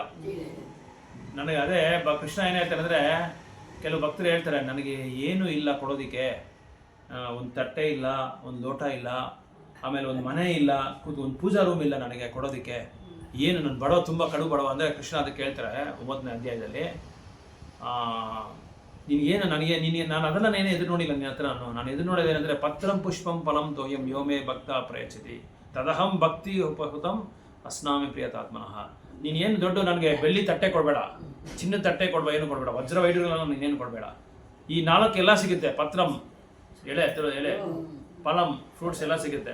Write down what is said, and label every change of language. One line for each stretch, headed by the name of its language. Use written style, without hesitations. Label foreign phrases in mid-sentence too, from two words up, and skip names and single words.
Kannada: ನನಗೆ ಅದೇ ಕೃಷ್ಣ ಏನ್ ಹೇಳ್ತಾರೆ ಅಂದ್ರೆ, ಕೆಲವು ಭಕ್ತರು ಹೇಳ್ತಾರೆ, ನನಗೆ ಏನು ಇಲ್ಲ ಕೊಡೋದಿಕ್ಕೆ, ಒಂದು ತಟ್ಟೆ ಇಲ್ಲ, ಒಂದು ಲೋಟ ಇಲ್ಲ, ಆಮೇಲೆ ಒಂದು ಮನೆ ಇಲ್ಲ, ಒಂದು ಪೂಜಾ ರೂಮ್ ಇಲ್ಲ ನನಗೆ ಕೊಡೋದಿಕ್ಕೆ, ಏನು ನನ್ನ ಬಡವ, ತುಂಬ ಕಡು ಬಡವ ಅಂದರೆ ಕೃಷ್ಣ ಅದಕ್ಕೆ ಹೇಳ್ತಾರೆ 9ನೇ ಅಧ್ಯಾಯದಲ್ಲಿ, ನಿನಗೇನು ನನಗೆ ನಾನು ಅದೆಲ್ಲ ನೇನೇ ಎದುರು ನೋಡಿಲ್ಲ ನಿನ್ನ ಹತ್ರ. ನಾನು ಎದುರು ನೋಡೋದೇನೆಂದರೆ
Sanskrit: ಪತ್ರಂ ಪುಷ್ಪಂ ಫಲಂ ತೋಯಂ ಯೋಮೇ ಭಕ್ತ ಪ್ರಯಚ್ಛತಿ ತದಹಂ ಭಕ್ತಿ ಉಪಹೃತಂ ಅಸ್ನಾಮಿ ಪ್ರಿಯತಾತ್ಮನಃ.
Kannada: ನೀನೇನು ದೊಡ್ಡ ನನಗೆ ಬೆಳ್ಳಿ ತಟ್ಟೆ ಕೊಡಬೇಡ, ಚಿನ್ನದ ತಟ್ಟೆ ಕೊಡಬೇಡ, ಏನು ಕೊಡಬೇಡ, ವಜ್ರ ವೈಢೂರ್ಯಗಳನ್ನು ನೀನೇನು ಕೊಡಬೇಡ. ಈ 4 ಎಲ್ಲ ಸಿಗುತ್ತೆ. ಪತ್ರಂ ಎಲೆ, ಫಲಂ ಫ್ರೂಟ್ಸ್ ಎಲ್ಲ ಸಿಗುತ್ತೆ.